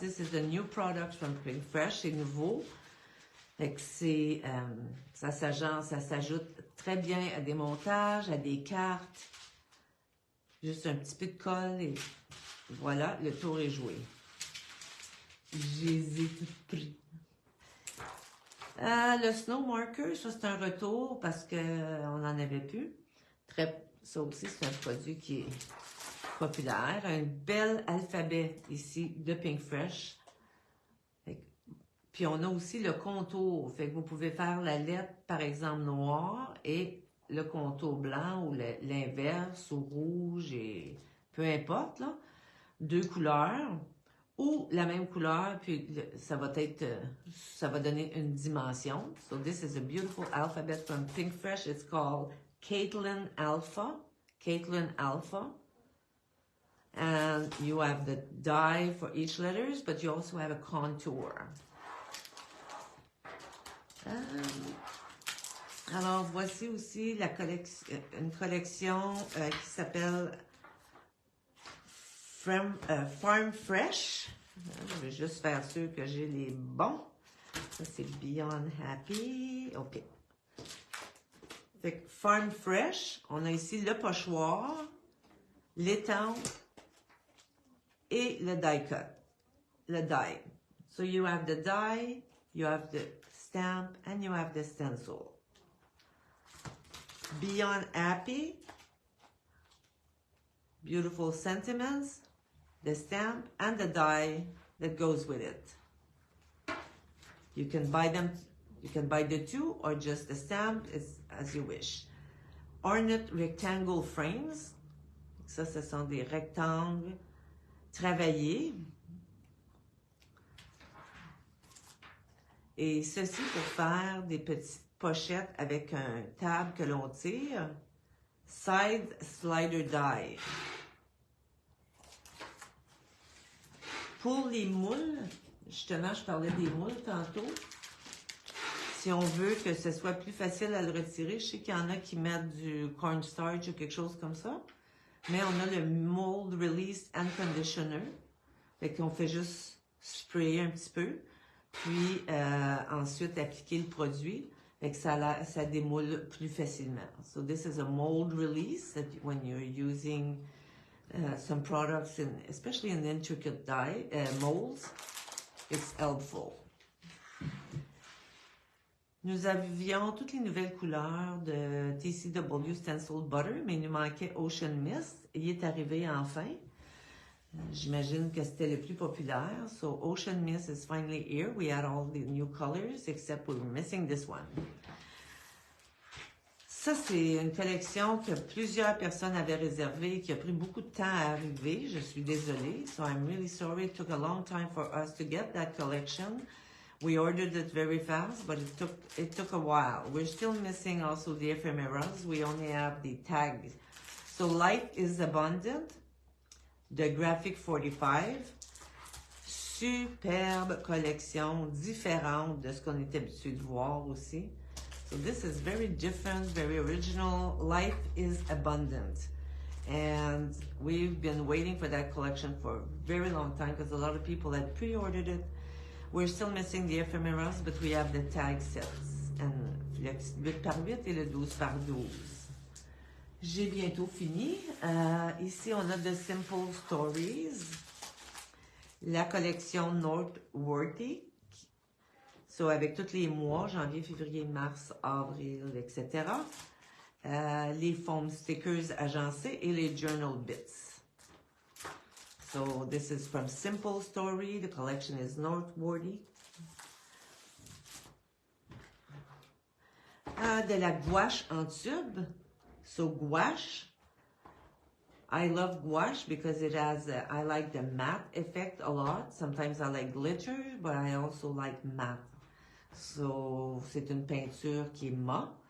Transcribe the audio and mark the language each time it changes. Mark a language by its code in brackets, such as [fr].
[en] This is a new product from Pink Fresh. [fr] C'est nouveau. Fait que c'est, ça s'ajoute très bien à des montages, à des cartes. Juste un petit peu de colle et voilà, le tour est joué. Je les ai toutes pris. Le Snow Marker, ça c'est un retour parce qu'on n'en avait plus. Ça aussi, c'est un produit qui est populaire. Un bel alphabet ici de Pink Fresh. Puis on a aussi le contour. Fait que vous pouvez faire la lettre, par exemple, noire et le contour blanc ou l'inverse ou rouge et peu importe, là. 2 couleurs ou la même couleur, puis ça va donner une dimension. [en] So this is a beautiful alphabet from Pink Fresh. It's called Caitlin Alpha. Caitlin Alpha. And you have the die for each letters, but you also have a contour. [fr] Alors, voici aussi une collection qui s'appelle Farm Fresh. Je vais juste faire sûr que j'ai les bons. Ça, c'est Beyond Happy. OK. Fait que Farm Fresh, on a ici le pochoir, l'étang et le die cut. Le die. So you have the die, you have the stamp, and you have the stencil. Beyond Happy, beautiful sentiments, the stamp, and the die that goes with it. You can buy them, you can buy the two or just the stamp, as you wish. Ornate Rectangle Frames, ça, ce sont des rectangles travaillés. Et ceci pour faire des petites pochettes avec un tab que l'on tire. Side Slider Die. Pour les moules, justement, je parlais des moules tantôt. Si on veut que ce soit plus facile à le retirer, je sais qu'il y en a qui mettent du cornstarch ou quelque chose comme ça. Mais on a le Mold Release and Conditioner. Fait qu'on fait juste sprayer un petit peu. Puis ensuite appliquer le produit. Fait que ça démoule plus facilement. [en] So this is a mold release that when you're using some products, especially in intricate molds, it's helpful. [fr] Nous avions toutes les nouvelles couleurs de TCW Stencil Butter, mais il nous manquait Ocean Mist. Il est arrivé enfin. J'imagine que c'était le plus populaire. [en] So Ocean Mist is finally here. We had all the new colors, except we were missing this one. [fr] Ça, c'est une collection que plusieurs personnes avaient réservée et qui a pris beaucoup de temps à arriver. Je suis désolée. [en] So I'm really sorry. It took a long time for us to get that collection. We ordered it very fast, but it took a while. We're still missing also the ephemeras. We only have the tags. So Life is Abundant, de Graphic 45. [fr] Superbe collection, différente de ce qu'on est habitué de voir aussi. [en] So this is very different, very original. Life is Abundant. And we've been waiting for that collection for a very long time because a lot of people had pre-ordered it. We're still missing the ephemeras, but we have the tag sets. And [fr] le 8x8 et le 12x12. J'ai bientôt fini. Ici, on a The Simple Stories. La collection Noteworthy. So, avec tous les mois, janvier, février, mars, avril, etc. Les foam stickers agencés et les journal bits. [en] So this is from Simple Story. The collection is Noteworthy. [fr] De la gouache en tube. [en] So gouache. I love gouache because it has, I like the matte effect a lot. Sometimes I like glitter, but I also like matte. [fr] So c'est une peinture qui est mat.